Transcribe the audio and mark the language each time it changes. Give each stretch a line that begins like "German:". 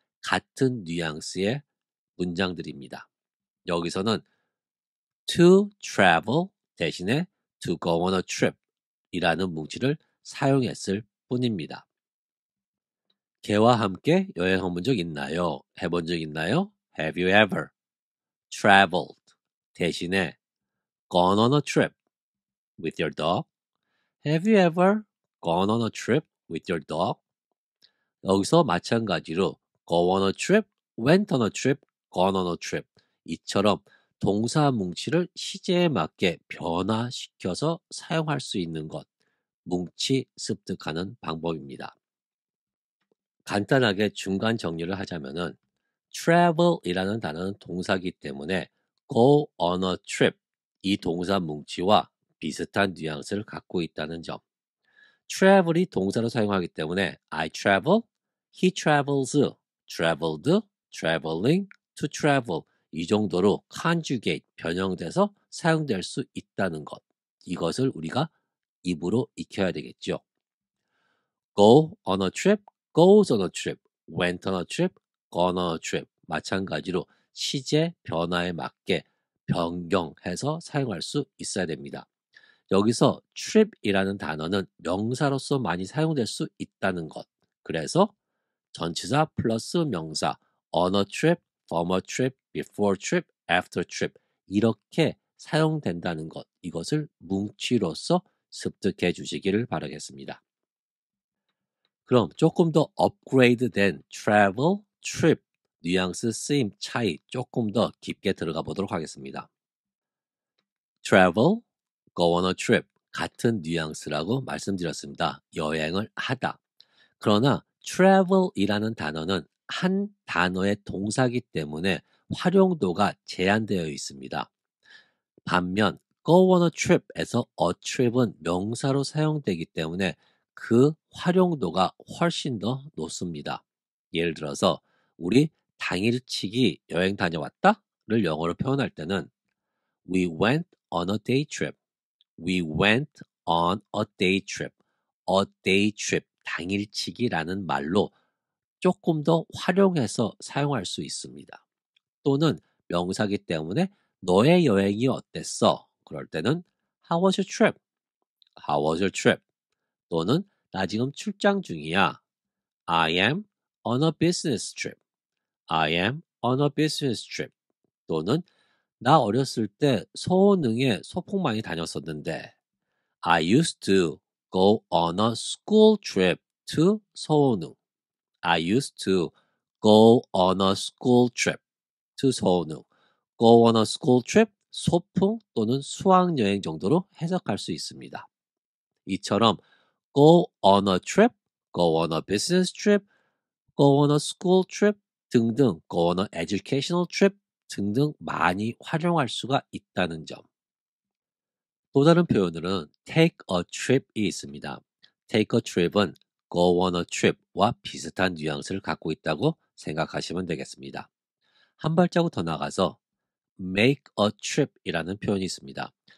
Korean: 같은 뉘앙스의 문장들입니다. 여기서는
English: to travel
Korean: 대신에
English: to go on a trip
Korean: 이라는 뭉치를 사용했을 뿐입니다. 개와 함께 여행해 본 적 있나요? 해본 적 있나요?
English: Have you ever traveled
Korean: 대신에
English: gone on a trip with your dog? Have you ever gone on a trip with your dog?
Korean: 여기서 마찬가지로
English: go on a trip,
Korean: went on a trip, gone on a trip 이처럼 동사 뭉치를 시제에 맞게 변화시켜서 사용할 수 있는 것, 뭉치 습득하는 방법입니다. 간단하게 중간 정리를 하자면은 travel이라는 단어는 동사기 때문에
English: go on a trip
Korean: 이 동사 뭉치와 비슷한 뉘앙스를 갖고 있다는 점. travel이 동사로 사용하기 때문에
English: I travel, he travels, traveled, traveling, to travel
Korean: 이 정도로 conjugate 변형돼서 사용될 수 있다는 것. 이것을 우리가 입으로 익혀야 되겠죠.
English: go on a trip, goes on a trip, went on a trip, gone on a trip
Korean: 마찬가지로 시제 변화에 맞게 변경해서 사용할 수 있어야 됩니다. 여기서 trip이라는 단어는 명사로서 많이 사용될 수 있다는 것. 그래서 전치사 플러스 명사
English: on a trip, from a trip, before trip, after trip
Korean: 이렇게 사용된다는 것. 이것을 뭉치로서 습득해 주시기를 바라겠습니다. 그럼 조금 더 업그레이드된 travel, trip 뉘앙스 쓰임 차이 조금 더 깊게 들어가 보도록 하겠습니다. travel,
English: go on a trip
Korean: 같은 뉘앙스라고 말씀드렸습니다. 여행을 하다. 그러나 travel이라는 단어는 한 단어의 동사기 때문에 활용도가 제한되어 있습니다. 반면 go on a trip에서 a trip은 명사로 사용되기 때문에 그 활용도가 훨씬 더 높습니다. 예를 들어서 우리 당일치기 여행 다녀왔다를 영어로 표현할 때는
English: We went on a day trip. We went on a day trip. A day trip,
Korean: 당일치기라는 말로 조금 더 활용해서 사용할 수 있습니다. 또는 명사기 때문에 너의 여행이 어땠어? 그럴 때는
English: How was your trip? How was your trip?
Korean: 또는 나 지금 출장 중이야.
English: I am on a business trip. I am on a business trip.
Korean: 또는 나 어렸을 때 서원흥에 소풍 많이 다녔었는데
English: I used to go on a school trip to 서원흥. I used to go on a school trip to 서원흥. go on a school trip,
Korean: 소풍 또는 수학여행 정도로 해석할 수 있습니다. 이처럼
English: go on a trip, go on a business trip, go on a school trip
Korean: 등등
English: go on a educational trip
Korean: 등등 많이 활용할 수가 있다는 점. 또 다른 표현으로는
English: take a trip
Korean: 이 있습니다.
English: take a trip
Korean: 은
English: go on a trip
Korean: 와 비슷한 뉘앙스를 갖고 있다고 생각하시면 되겠습니다. 한 발자국 더 나가서
English: make a trip
Korean: 이라는 표현이 있습니다.